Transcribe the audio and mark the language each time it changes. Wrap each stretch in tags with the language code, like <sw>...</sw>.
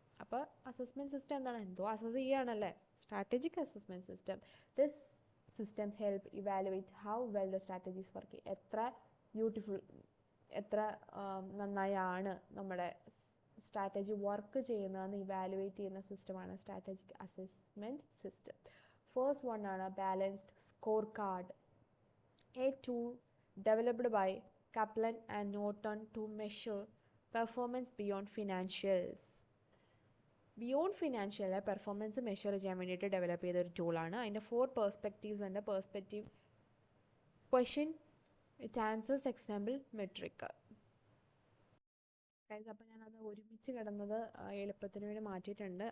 <ml>അപ്പോൾ assessment system എന്താണ്, എന്തോ assess ചെയ്യുകയാണല്ലേ, strategic assessment system.</ml> <en>This systems help evaluate how well the strategies work.</en> <ml>എത്ര beautiful, എത്ര നന്നായാണ് നമ്മുടെ സ്ട്രാറ്റജി വർക്ക് ചെയ്യുന്നതെന്ന് ഇവാലുവേറ്റ് ചെയ്യുന്ന സിസ്റ്റമാണ് strategic assessment system.</ml> <en>First one ആണ് balanced score card, a tool developed by Kaplan and Norton to measure performance beyond financials.</en> <ml>Beyond financial performance measure ചെയ്യാൻ വേണ്ടിയിട്ട് develop ചെയ്ത ഒരു ടൂളാണ്. അതിൻ്റെ 4 പെർസ്പെക്റ്റീവ്സ് ഉണ്ട്. Perspective, question, it answers, example, metric. അപ്പോൾ ഞാനത് ഒരുമിച്ച് കിടന്നത് എളുപ്പത്തിന് വേണ്ടി മാറ്റിയിട്ടുണ്ട്.</ml>